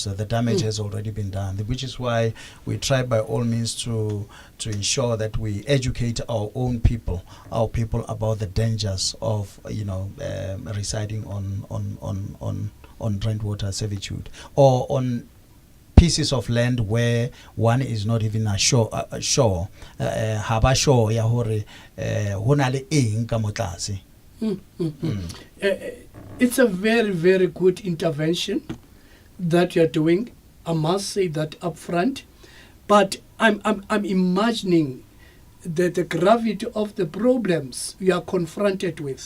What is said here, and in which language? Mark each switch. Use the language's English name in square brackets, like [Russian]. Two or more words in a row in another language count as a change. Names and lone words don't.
[English] The damage has already been done, which is why we try by all means to ensure that we educate our own people, about the dangers of residing on Rand Water servitude or on pieces of land where one is not even sure [Southern Sotho] haba sure ya hore ho na le eng ka mo tlase. [English] It's a very, very good intervention that you're doing. I must say that up front. But I'm imagining the gravity of the problems we are confronted with.